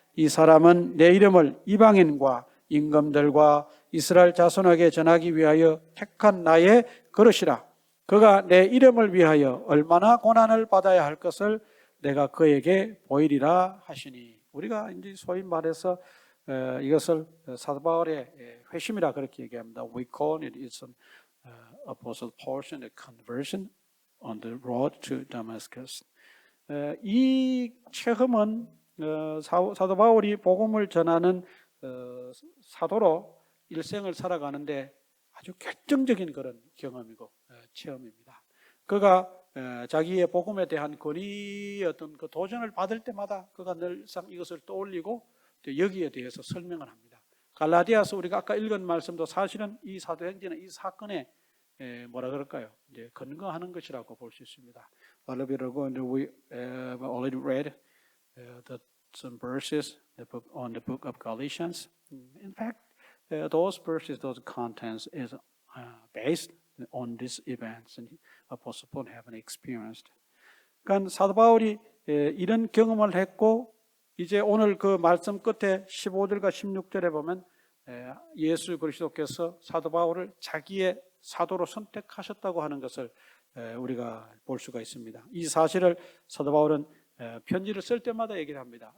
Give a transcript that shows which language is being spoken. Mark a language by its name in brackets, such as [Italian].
[Korean] 이 사람은 내 이름을 이방인과 임금들과 이스라엘 자손에게 전하기 위하여 택한 나의 그릇이라. 그가 내 이름을 위하여 얼마나 고난을 받아야 할 것을 내가 그에게 보이리라 하시니. 우리가 이제 소위 말해서 이것을 사도 바울의 회심이라 그렇게 얘기합니다. [English] We call it is an Apostle Paul's conversion on the road to Damascus. [Korean] 이 체험은 사도 바울이 복음을 전하는 사도로 일생을 살아가는데 아주 결정적인 그런 경험이고 체험입니다. 그가 자기의 복음에 대한 권위의 어떤 그 도전을 받을 때마다 그가 늘상 이것을 떠올리고 여기에 대해서 설명을 합니다. 갈라디아서 우리가 아까 읽은 말씀도 사실은 이 사도행전의 이 사건에 뭐라 그럴까요? 이제 근거하는 것이라고 볼 수 있습니다. [English] A little bit ago, we already read some verses on the book of Galatians. In fact, those verses, those contents is based on these events and Apostle Paul have experienced. [Korean] 그러니까 사도 바울이 이런 경험을 했고 이제 오늘 그 말씀 끝에 15절과 16절에 보면 예수 그리스도께서 사도 바울을 자기의 사도로 선택하셨다고 하는 것을 우리가 볼 수가 있습니다. 이 사실을 사도 바울은 편지를 쓸 때마다 얘기를 합니다.